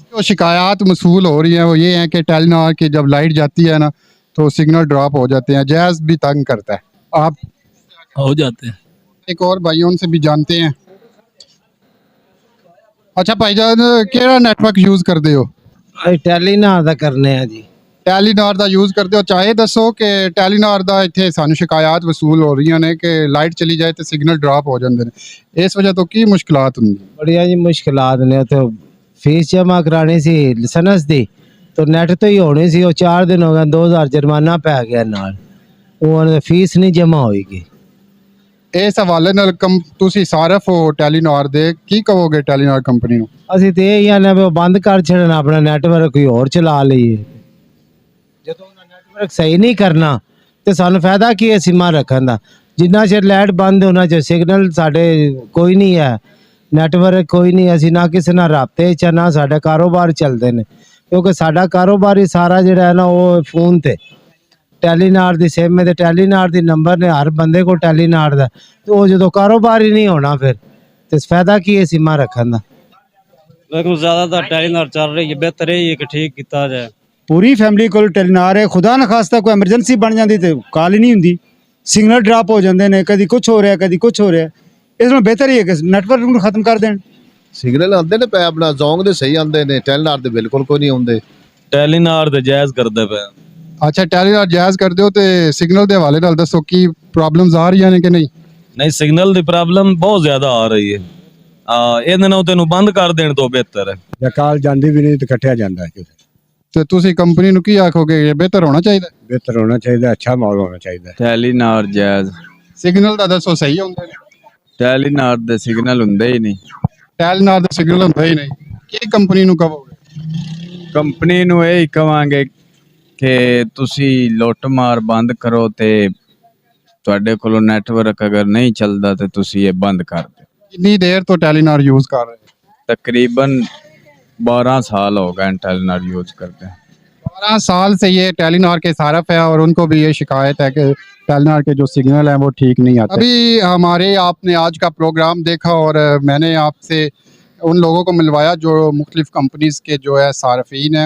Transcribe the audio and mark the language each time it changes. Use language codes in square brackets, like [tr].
[hi] जो शिकायत मसूल हो रही हैं वो ये हैं कि टेलीनॉर की जब लाइट जाती है ना तो सिग्नल ड्रॉप हो जाते हैं, जैज़ भी तंग करता है। आप हो जाते हैं। एक और भाइयों से भी जानते हैं। अच्छा भाईजान, केड़ा नेटवर्क यूज़ करते हो? [pa] ਟੈਲੀਨਾਰ ਦਾ ਕਰਨੇ ਆ ਜੀ। ਟੈਲੀਨਾਰ ਦਾ ਯੂਜ਼ ਕਰਦੇ ਹੋ? ਚਾਹੇ ਦੱਸੋ ਕਿ ਟੈਲੀਨਾਰ ਦਾ ਇੱਥੇ ਸਾਨੂੰ ਸ਼ਿਕਾਇਤ ਵਸੂਲ ਹੋ ਰਹੀਆਂ ਨੇ ਕਿ ਲਾਈਟ ਚਲੀ ਜਾਏ ਤੇ ਸਿਗਨਲ ਡ੍ਰੌਪ ਹੋ ਜਾਂਦੇ ਨੇ, ਇਸ ਵਜ੍ਹਾ ਤੋਂ ਕੀ ਮੁਸ਼ਕਲਾਤ ਹੁੰਦੀ? ਬੜੀਆਂ ਜੀ ਮੁਸ਼ਕਲਾਤ ਨੇ। ਉੱਥੇ ਫੀਸ ਜਮ੍ਹਾਂ ਕਰਾਣੀ ਸੀ ਲਾਇਸੈਂਸ ਦੀ, तो नेट तो ही होनी सी। वो 4 दिन हो गए, 2000 जुर्माना पै गया नाल, वो फीस नहीं जमा होएगी। ਇਸ ਹਵਾਲੇ ਨਾਲ ਤੁਸੀਂ ਸਾਰਫ ਹੋ ਟੈਲੀਨਾਰ ਦੇ, ਕੀ ਕਹੋਗੇ ਟੈਲੀਨਾਰ ਕੰਪਨੀ ਨੂੰ? ਅਸੀਂ ਤੇ ਇਹ ਆਨੇ ਵੀ ਬੰਦ ਕਰ ਛੱਡਣ ਆਪਣਾ ਨੈਟਵਰਕ, ਕੋਈ ਹੋਰ ਚਲਾ ਲਈਏ। ਜਦੋਂ ਉਹਨਾਂ ਨੈਟਵਰਕ ਸਹੀ ਨਹੀਂ ਕਰਨਾ ਤੇ ਸਾਨੂੰ ਫਾਇਦਾ ਕੀ ਹੈ ਸਿਮਾਂ ਰੱਖਣ ਦਾ? ਜਿੰਨਾ ਚਿਰ ਲਾਈਟ ਬੰਦ ਹੋਣਾ ਚ ਸਿਗਨਲ ਸਾਡੇ ਕੋਈ ਨਹੀਂ ਹੈ, ਨੈਟਵਰਕ ਕੋਈ ਨਹੀਂ, ਅਸੀਂ ਨਾ ਕਿਸੇ ਨਾਲ ਰਾਬਤੇ ਚ ਨਾ ਸਾਡਾ ਕਾਰੋਬਾਰ ਚੱਲਦੇ ਨੇ, ਕਿਉਂਕਿ ਸਾਡਾ ਕਾਰੋਬਾਰ ਹੀ ਸਾਰਾ ਜਿਹੜਾ ਹੈ ਨਾ ਉਹ ਫੋਨ ਤੇ ਟੈਲੀਨਾਰ ਦੀ ਸਿਮ ਤੇ ਟੈਲੀਨਾਰ ਦੀ ਨੰਬਰ ਨੇ ਹਰ ਬੰਦੇ ਕੋਲ ਟੈਲੀਨਾਰ ਦਾ, ਤੇ ਉਹ ਜਦੋਂ ਕਾਰੋਬਾਰ ਹੀ ਨਹੀਂ ਹੋਣਾ ਫਿਰ ਤੇ ਫਾਇਦਾ ਕੀ ਹੈ ਸਿਮਾਂ ਰੱਖਣ ਦਾ? [hi] लेकिन ज़्यादातर टेलीनॉर चल रही है, बेहतर है कि ठीक किया जाए। पूरी फैमिली को टेलीनार है, खुदा न खास्ता कोई एमरजेंसी बन जाती तो कॉल ही नहीं होंगी, सिग्नल ड्रॉप हो जाते हैं, कभी कुछ हो रहा है कभी कुछ हो रहा है। इसमें बेहतर ही है कि नेटवर्क [pa] ਨੂੰ ਖਤਮ ਕਰ ਦੇਣ। ਸਿਗਨਲ ਆਉਂਦੇ ਨੇ ਪੈ ਆਪਣਾ ਜ਼ੋਂਗ ਦੇ ਸਹੀ ਆਉਂਦੇ ਨੇ, ਟੈਲੀਨਾਰ ਦੇ ਬਿਲਕੁਲ ਕੋਈ ਨਹੀਂ ਆਉਂਦੇ। ਟੈਲੀਨਾਰ ਦੇ ਜਾਇਜ਼ ਕਰਦੇ ਪਏ। ਅੱਛਾ, ਟੈਲੀਨਾਰ ਜਾਇਜ਼ ਕਰਦੇ ਹੋ ਤੇ ਸਿਗਨਲ ਦੇ ਹਵਾਲੇ ਨਾਲ ਦੱਸੋ ਕੀ ਪ੍ਰੋਬਲਮਸ ਆ ਰਹੀਆਂ ਨੇ ਕਿ ਨਹੀਂ? ਨਹੀਂ, ਸਿਗਨਲ ਦੀ ਪ੍ਰੋਬਲਮ ਬਹੁਤ ਜ਼ਿਆਦਾ ਆ ਰਹੀ ਹੈ। ਇਹਦੇ ਨਾਲ ਤੈਨੂੰ ਬੰਦ ਕਰ ਦੇਣ ਤੋਂ ਬਿਹਤਰ ਹੈ। ਜਾਂ ਕਾਲ ਜਾਂਦੀ ਵੀ ਨਹੀਂ ਤੇ ਕੱਟਿਆ ਜਾਂਦਾ ਹੈ। ਤੇ ਤੁਸੀਂ ਕੰਪਨੀ ਨੂੰ ਕੀ ਆਖੋਗੇ? ਇਹ ਬਿਹਤਰ ਹੋਣਾ ਚਾਹੀਦਾ? ਬਿਹਤਰ ਹੋਣਾ ਚਾਹੀਦਾ, ਅੱਛਾ ਮਾਹੌਲ ਹੋਣਾ ਚਾਹੀਦਾ। ਟੈਲੀਨਾਰ ਜਾਇਜ਼। ਸਿਗਨਲ ਦਾ ਦੱਸੋ ਸਹੀ ਹੁੰਦੇ ਨੇ? ਟੈਲੀਨਾਰ ਦੇ ਸਿਗਨਲ ਹੁੰਦੇ ਹੀ ਨਹੀਂ। ਟੈਲੀਨਾਰ ਦਾ ਸਿਗਨਲ ਹੁੰਦਾ ਹੀ ਨਹੀਂ, ਕੀ ਕੰਪਨੀ ਨੂੰ ਕਹੋਗੇ? ਕੰਪਨੀ ਨੂੰ ਇਹ ਹੀ ਕਵਾਂਗੇ ਕਿ ਤੁਸੀਂ ਲੁੱਟ ਮਾਰ ਬੰਦ ਕਰੋ ਤੇ ਤੁਹਾਡੇ ਕੋਲੋਂ ਨੈਟਵਰਕ ਅਗਰ ਨਹੀਂ ਚੱਲਦਾ ਤੇ ਤੁਸੀਂ ਇਹ ਬੰਦ ਕਰ ਦਿਓ। [hi] कितनी देर तो टेलीनॉर यूज़ कर रहे हैं? तकरीबन 12 साल हो गए टेलीनॉर यूज करते हैं। 12 साल से ये टेलीनॉर के सारफ है और उनको भी ये शिकायत है कि टेलीनॉर के जो सिग्नल हैं वो ठीक नहीं आते। अभी हमारे आपने आज का प्रोग्राम देखा और मैंने आपसे उन लोगों को मिलवाया जो मुख्तलिफ़ कंपनीज़ के जो है सारफीन हैं।